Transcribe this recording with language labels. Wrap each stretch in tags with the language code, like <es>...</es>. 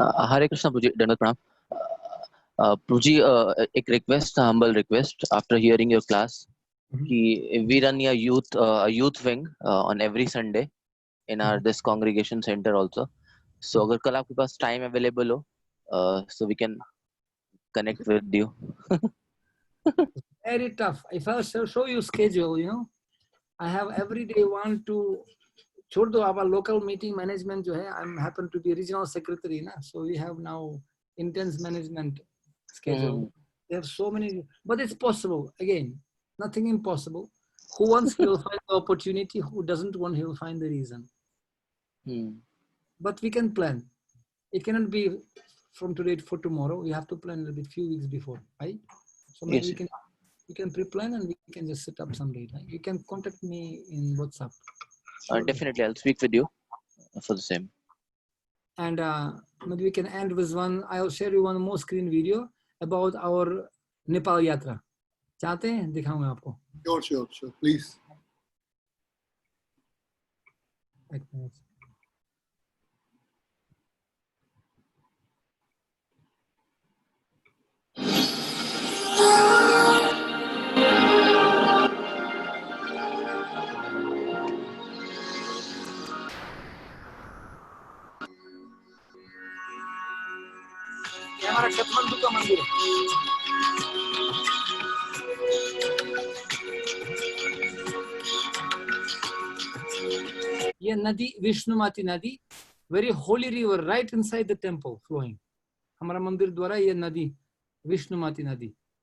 <hi>हरे कृष्णा प्रभु जी, दंडवत प्रणाम। प्रभु जी, एक</hi> <en>Request, humble request, after hearing your class, कि we run a youth wing on every Sunday in our this congregation center also. So</en> <hi>अगर कल आपके पास time available हो,</hi> <en>so we can connect with you. Very tough. If I show you schedule, I have every day one to.</en> <hi>छोड़ दो,</hi> <en>our local meeting management</en> <hi>जो है,</hi> <en>I happen to be regional secretary</en> <hi>ना,</hi> <en>so we have now intense management schedule. They have so many, but it's possible. Again, nothing impossible. Who wants, he will find the opportunity. Who doesn't want, he will find the reason. But we can plan. It cannot be from today for tomorrow. We have to plan a bit, few weeks before, right? So maybe we can pre-plan and we can just set up some date. Right? You can contact me in WhatsApp. Sure. Definitely, I'll speak with you for the same. And maybe we can end with one. I'll share you one more screen video about our Nepal yatra.</en> <hi>चाहते हैं दिखाऊं मैं आपको?</hi> <en>Sure, please.</en> <hi>ये हमारा काठमांडू का मंदिर है। ये नदी विष्णुमाती नदी,</hi> <en>very holy river right inside the temple flowing.</en> <hi>हमारा मंदिर द्वारा ये नदी विष्णुमाती नदी।</hi>